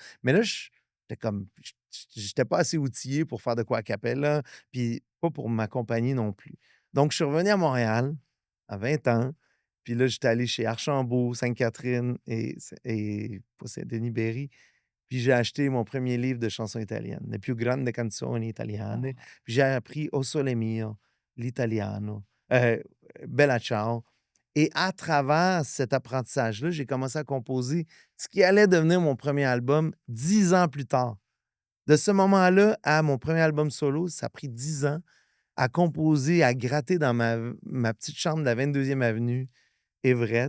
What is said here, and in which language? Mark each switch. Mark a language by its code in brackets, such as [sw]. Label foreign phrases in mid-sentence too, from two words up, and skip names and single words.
[fr] Mais là, j'étais comme j'étais pas assez outillé pour faire de quoi a cappella, puis pas pour m'accompagner non plus. Donc je suis revenu à Montréal à 20 ans, puis là, j'étais allé chez Archambault, Sainte-Catherine et pas Saint-Denis-Berry, puis j'ai acheté mon premier livre de chansons italiennes, Le più grande canzoni italiane. Oh. Puis j'ai appris O Sole Mio, l'italiano, heu, Bella Ciao, et à travers cet apprentissage-là, j'ai commencé à composer ce qui allait devenir mon premier album 10 ans plus tard. De ce moment-là à mon premier album solo, ça a pris 10 ans à composer, à gratter dans ma petite chambre de la 22e avenue, Everett.